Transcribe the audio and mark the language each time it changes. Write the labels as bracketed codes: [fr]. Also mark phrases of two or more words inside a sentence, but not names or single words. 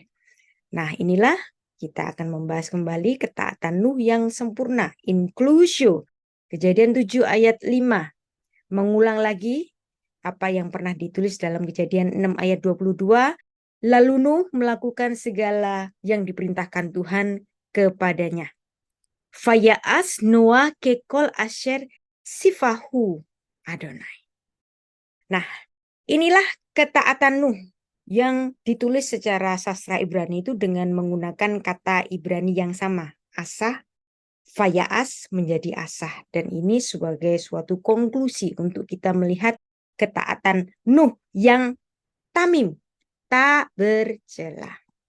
[id] Nah, inilah kita akan membahas kembali ketaatan Nuh yang sempurna, inclusio. Kejadian 7 ayat 5 mengulang lagi apa yang pernah ditulis dalam Kejadian 6 ayat 22. Lalu Nuh melakukan segala yang diperintahkan Tuhan kepadanya. [he] ויעש נח ככל אשר צוהו אדני. [id] Nah, inilah ketaatan Nuh yang ditulis secara sastra Ibrani itu dengan menggunakan kata Ibrani yang sama. [he] עשה, ויעש [id] menjadi asah. Dan ini sebagai suatu konklusi untuk kita melihat ketaatan Nuh yang tamim, tak bercela.